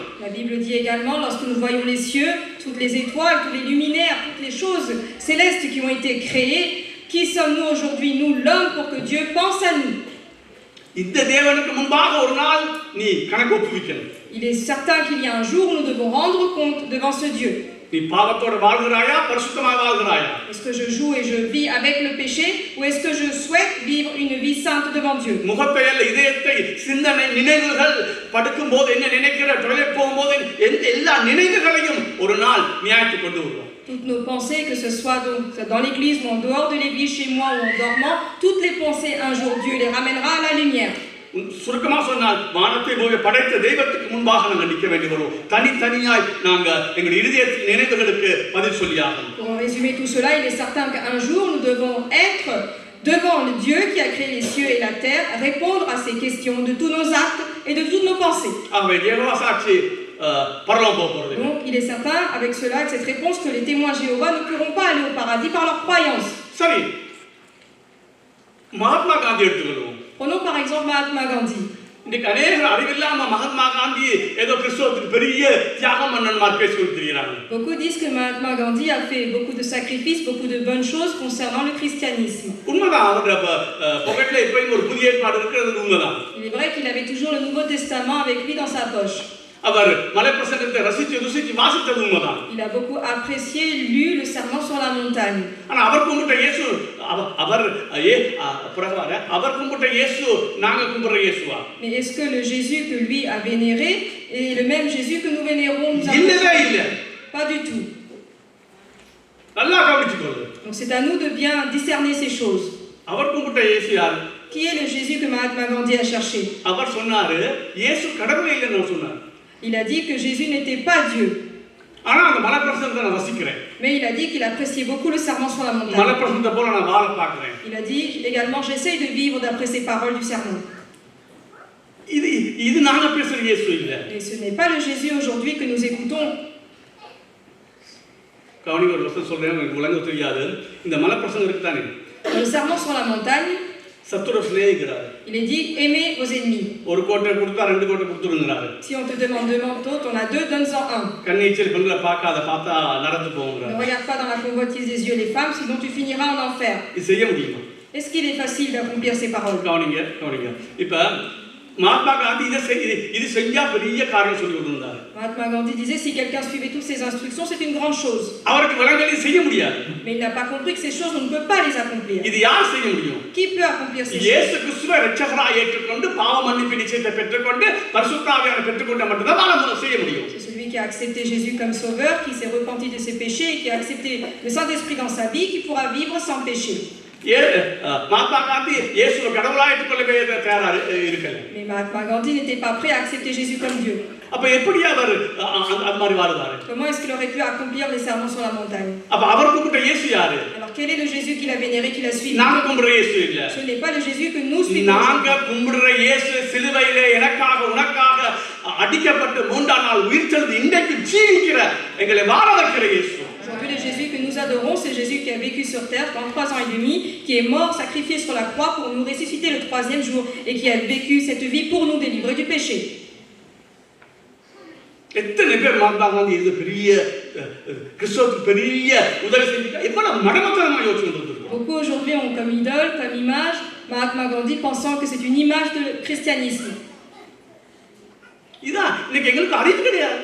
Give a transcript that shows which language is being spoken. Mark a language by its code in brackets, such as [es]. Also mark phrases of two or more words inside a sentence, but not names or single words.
[fr] La Bible dit également, lorsque nous voyons les cieux, toutes les étoiles, tous les luminaires, toutes les choses célestes qui ont été créées, qui sommes-nous aujourd'hui, nous l'homme, pour que Dieu pense à nous? [ta] இந்த தேவனுக்கு முன்பாக ஒரு நாள் நீ கணக்கு ஒப்புவிக்கணும். [fr] Il est certain qu'il y a un jour où nous devons rendre compte devant ce Dieu. [ta] நீ பாவத்தோட வாழ்கிறாயா பரிசுத்தமாய் வாழ்கிறாயா? [fr] Est-ce que je joue et je vis avec le péché ou est-ce que je souhaite vivre une vie sainte devant Dieu? [ta] முகத்தை அல்ல இதயத்தை சிந்தனை நினைவுகள் படுக்கும் போது என்ன நினைக்கிற தொழில் போகும்போது எல்லா நினைவுகளையும் ஒரு நாள் நியாயத்துக்கு கொண்டு வருவோம். [fr] Toutes nos pensées, que ce soit donc dans l'église ou en dehors de l'église, chez moi ou en dormant, toutes les pensées un jour Dieu les ramènera à la lumière. [ta] சுருக்கமா சொன்னால் வானத்தை பூமியை படைத்த தெய்வத்துக்கு முன்பாக நாங்கள் நிற்க வேண்டி வரும். தனித்தனியாய் நாங்க எங்களுடைய இதயத்தின் நினைவுகளுக்கு பதில் சொல்லியாகணும். [fr] Pour en résumer tout cela, il est certain qu'un jour nous devons être devant le Dieu qui a créé les cieux et la terre, répondre à ces questions de tous nos actes et de toutes nos pensées. [ta] ஆகவே யெகோவா சாட்சி பரலோகம் போக போறது. [fr] Donc il est certain avec cela, avec cette réponse, que les témoins Jéhovah ne pourront pas aller au paradis par leur croyance. [ta] சரி, மகாத்மா காந்தி எடுத்துக்கொள்வோம். [fr] Prenons par exemple Mahatma Gandhi. [ta] இன்னைக்கு அநேகர் அறிவில்லாம மகாத்மா காந்தி ஏதோ கிறிஸ்தவத்துக்கு பெரிய தியாகம் பண்ணன் மாதிரி பேசிட்டு இருக்கிறாங்க. [fr] Beaucoup disent que Mahatma Gandhi a fait beaucoup de sacrifices, beaucoup de bonnes choses concernant le christianisme. [ta] உண்மைதான், அவருடைய பாக்கெட்ல இப்பயும் ஒரு புதிய ஏற்பாடு இருக்கிறது உண்மைதான். [fr] Il est vrai qu'il avait toujours le Nouveau Testament avec lui dans sa poche. [ta] அவர் மலைப்பிரசங்கத்தை ரசித்து ருசித்து வாசித்தது உண்மைதான். [fr] Il a beaucoup apprécié, lu le sermon sur la montagne. [ta] ஆனா அவர் கும்பிட்ட இயேசு அவர் கும்பிட்ட இயேசு நாங்க கும்பிடுற இயேசுவா? [fr] Mais est-ce que le Jésus que lui a vénéré est le même Jésus que nous vénérons nous? [ta] இல்லவே இல்ல. [fr] Pas du tout. [ta] நல்லா கவனிச்சுக்கோங்க. [fr] Donc c'est à nous de bien discerner ces choses. [ta] அவர் கும்பிட்ட இயேசு யார்? [fr] Qui est le Jésus que Mahatma Gandhi a cherché? [ta] அவர் சொன்னாரு இயேசு கடவுளே இல்லைன்னு சொன்னார். [fr] Il a dit que Jésus n'était pas Dieu. [ta] ஆனா அந்த மலைப்பிரசங்கத்தை நான் ரசிக்கிறேன். [fr] Mais il a dit qu'il appréciait beaucoup le sermon sur la montagne. [ta] மலைப்பிரசங்கத்தை போல நான் வாழ பார்க்கிறேன். [fr] Il a dit également, j'essaye de vivre d'après ces paroles du sermon. [ta] இது நாங்க பேசுற இயேசு இல்ல. [fr] Et ce n'est pas le Jésus aujourd'hui que nous écoutons. [ta] கவனிங்க, ஒரு வருஷம் சொல்றேன், உங்களுக்கு விளங்க தெரியாது. இந்த மலைப்பிரசங்கம் இருக்குதானே, [fr] Dans le sermon sur la montagne, [ta] சத்துரு சிநேகிக்கிறார். [fr] il est dit aimez vos ennemis. [ta] ஒரு கோட்டை கொடுத்தா ரெண்டு கோட்டை கொடுத்துருங்கிறாரு. [fr] Si on te demande deux manteaux, t'en as deux, donne-en un. [ta] கண்ணீச்சல் பெண்களை பார்க்காத, பார்த்தா நடந்து [fr] Ne [ta] போங்கிறாரு. [fr] regarde pas dans la convoitise des yeux les femmes, sinon tu finiras en enfer. [ta] இது செய்ய முடியுமா? [fr] Est-ce qu'il est facile d'accomplir ces paroles? [ta] கவனிங்க. இப்ப மகாத்மா காந்தி இது செஞ்சா பெரிய காரியம் சொல்லி கொடுத்தாரு. [fr] Mahatma Gandhi disait si quelqu'un suivait toutes ces instructions, c'est une grande chose. [ta] அவருக்கு விளங்கலை, செய்ய முடியாது. [fr] Mais il n'a pas compris que ces choses, on ne peut pas les accomplir. [ta] இது யார் செய்ய முடியும்? [fr] Qui peut accomplir ces இயேசு choses? [ta] கிறிஸ்துவை இரட்சகராய் ஏற்றுக்கொண்டு பாவ மன்னிப்பு நிச்சயத்தை பெற்றுக்கொண்டு பரிசுத்த ஆவியானவரை பெற்றுக்கொண்ட மட்டும்தான் வாழ செய்ய முடியும். [fr] C'est celui qui a accepté Jésus comme sauveur, qui s'est repenti de ses péchés et qui a accepté le Saint-Esprit dans sa vie, qui pourra vivre sans péché. [ta] மகாத்மா காந்தி இயேசுவை கடவுளாய் ஏற்றுக்கொள்ளவே தயாரா இருக்கல. [fr] Mais Mahatma Gandhi n'était pas prêt à accepter Jésus comme Dieu. [ta] அப்ப எப்படி அவர் அந்த மாதிரி வாழுவாரு? [fr] Comment est-ce qu'il aurait pu accomplir les sermons sur la montagne? [ta] அப்ப அவர் கும்பிட்ட இயேசு யாரு? [fr] Alors quel est le Jésus qu'il a vénéré, qu'il a suivi? [ta] நாங்க கும்பிடுற இயேசு இல்ல. [fr] Ce n'est pas le Jésus que nous suivons. [ta] நாங்க கும்பிடுற இயேசு சிலுவையிலே எனக்காக உனக்காக அடிக்கப்பட்டு மூன்றாம் நாள் உயிர்த்தெழுந்து இன்றைக்கு ஜீவிக்கிற எங்களை வாழ வைக்கிற இயேசு. [fr] Aujourd'hui, le Jésus que nous adorons, c'est Jésus qui a vécu sur terre pendant 3 ans et demi, qui est mort, sacrifié sur la croix pour nous ressusciter le 3e jour et qui a vécu cette vie pour nous délivrer du péché. [ta] எத்தனை பேர் மகாத்மா காந்தி இது பெரிய கிறிஸ்தவத்துக்கு பெரிய உதவி செஞ்சு எவ்வளவு மடமத்தனமா யோசிச்சுட்டு இருக்கோம். [fr] Beaucoup aujourd'hui ont comme idole, comme image, Mahatma Gandhi, pensant que c'est une image de christianisme. [ta] இதான் இன்னைக்கு எங்களுக்கு அறிவு கிடையாது.